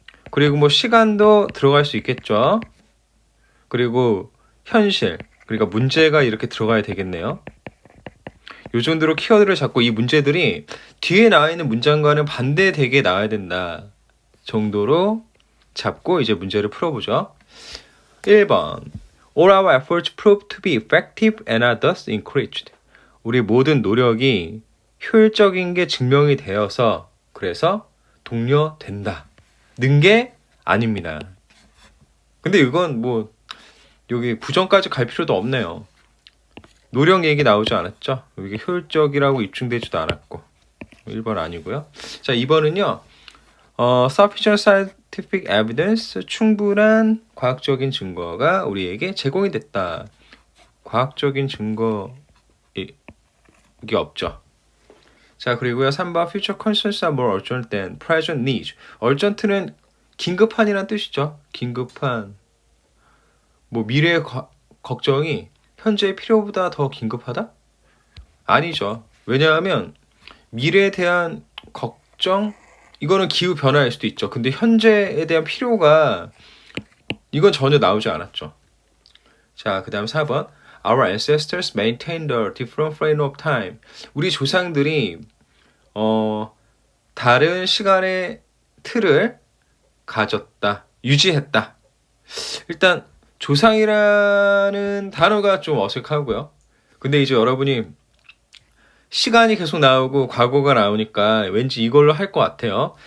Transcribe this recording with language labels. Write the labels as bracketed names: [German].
[Korean] 그리고 뭐 시간도 들어갈 수 있겠죠. 그리고 현실, 그러니까 문제가 이렇게 들어가야 되겠네요. 요 정도로 키워드를 잡고 이 문제들이 뒤에 나와 있는 문장과는 반대되게 나와야 된다. 정도로 잡고 이제 문제를 풀어보죠. 1번. [English] All our efforts proved to be effective and are thus encouraged. [Korean] 우리 모든 노력이 효율적인 게 증명이 되어서 그래서 독려된다. 는 게 아닙니다. 근데 이건 뭐 여기 부정까지 갈 필요도 없네요. 노력 얘기 나오지 않았죠? 이게 효율적이라고 입증되지도 않았고 1번 아니고요. 자, 2번은요. [English] Sufficient scientific evidence, [Korean] 충분한 과학적인 증거가 우리에게 제공이 됐다. 과학적인 증거 이게 없죠. 자, 그리고요. [English] 3번 future concerns are more urgent than present needs. [Korean] urgent는 긴급한이란 뜻이죠. 긴급한. 뭐 미래의 걱정이 현재의 필요보다 더 긴급하다? 아니죠. 왜냐하면 미래에 대한 걱정 이거는 기후 변화일 수도 있죠. 근데 현재에 대한 필요가 이건 전혀 나오지 않았죠. 자, 그 다음 4번. [English] Our ancestors maintained a different frame of time. [Korean] 우리 조상들이 다른 시간의 틀을 가졌다, 유지했다. 일단 조상이라는 단어가 좀 어색하고요. 근데 이제 여러분이 시간이 계속 나오고 과거가 나오니까 왠지 이걸로 할 것 같아요.